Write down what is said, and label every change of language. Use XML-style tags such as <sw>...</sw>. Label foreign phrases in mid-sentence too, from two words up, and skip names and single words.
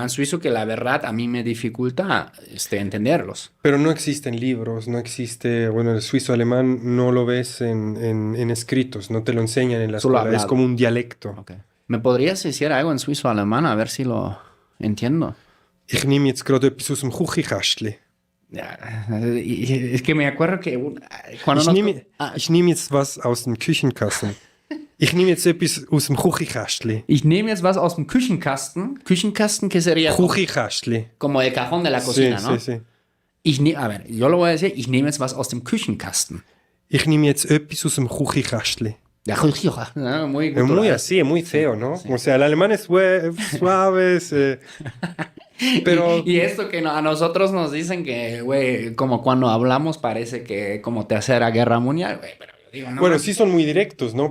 <es>alemán suizo, que la verdad a mí me dificulta entenderlos. Pero no existen libros, no existe, bueno, el suizo-alemán no lo ves en escritos, no te lo enseñan en la Solo escuela, es hablado. como un dialecto. Ok. ¿Me podrías decir algo en suizo-alemán? A ver si lo entiendo.</es> <de>Ich nehme jetzt gerade etwas aus dem Küchenkastli.</de> <es>Ya, es que me acuerdo que cuando Ich nos...</es> <de>nehme, ich nehme jetzt was aus dem Küchenkasten. Ich nehme jetzt etwas aus dem Küchenkastli. Ich nehme jetzt was aus dem Küchenkasten. Küchenkasten,</de> <es>que sería Küchenkastli. como el cajón de la Sí, cocina, ¿no? sí, sí. A ver, yo lo voy a decir,</es> <de>ich nehme jetzt was aus dem Küchenkasten. Ich nehme jetzt etwas aus dem Küchenkastli.</de> <es>Ya, ¿no? Muy Es cultural. muy así, es muy feo, ¿no? Sí. O sea, el alemán es suave, pero... Y esto que a nosotros nos dicen que, güey, como cuando hablamos parece que como tercera guerra mundial, güey, pero yo digo, no. Bueno, sí son muy directos, ¿no?</es>